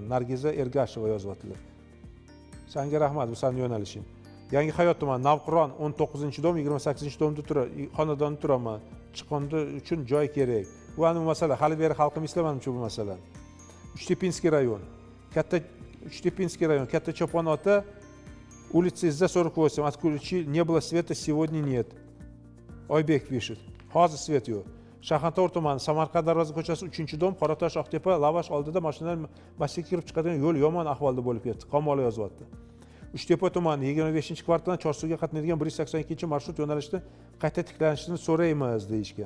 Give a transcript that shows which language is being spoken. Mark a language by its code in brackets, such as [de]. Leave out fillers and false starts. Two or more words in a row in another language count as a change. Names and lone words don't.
[uz] Nargiza Ergasheva yozyaptilar. Senga rahmat, bu sen yo'nalishing. Yangi Hayot tumani, Navqiron 19-dom, 28-domda xonadonda turaman. Chiqindi uchun joy kerak. Bu ana masala, hali beri xalqim islamadim bu masalani. [ru] Учтепинский район. Учтепинский район, Katta Chopon ota, улица Изza 48, отключили, не было света, сегодня нет. [uz] Oybek pishit. Hozir svet yo'q. Shaxantag'or tumani, Samarqand darvoza ko'chasi 3-dom, Qoratosh Oqtepa, Lavash oldida mashinalar masjidga kirib chiqadigan yo'l yomon ahvolda bo'lib ketdi. Qamola yozyapti. Uchtepa tumani, 25-kvartaldan Chorsuga qatnaydigan 182-marshrut yo'nalishida qayta tiklanishini so'raymiz deyishgan.